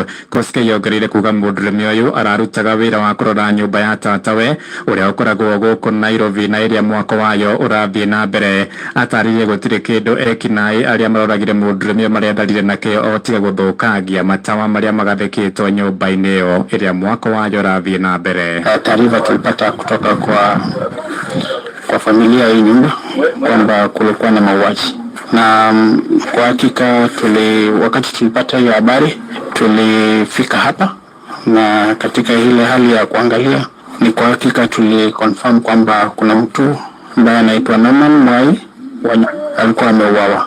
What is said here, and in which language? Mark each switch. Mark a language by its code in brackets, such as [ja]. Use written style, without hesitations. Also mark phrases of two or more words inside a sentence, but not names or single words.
[ki] Koskei ongereire kuga mũndũrũme ũyũ ararutaga wĩra wa kũrora nyũmba ya tatawe ũrĩa ũkoragwo gũkũ Nairobi na ĩrĩa mwako wayo ũrathiĩ na mbere. Atarĩirie gũtirĩ kĩndũ ekinaĩ arĩa maroragire mũndũrũme marĩa ndarire nakĩo o tiga gũthũkangia matawa marĩa magathĩkĩtwo nyũmba-inĩ ĩyo ĩrĩa mwako wayo ũrathiĩ na mbere. [sw] Taarifa tulipata kutoka kwa familia hii nyumba kwamba kulikuwa na mauaji, na kwa hakika wakati tulipata hiyo habari tulifika hapa, na katika ile hali ya kuangalia ni kwa hakika confirm kwamba kuna mtu ambaye anaitwa Norman Mwai alikuwa ameuawa.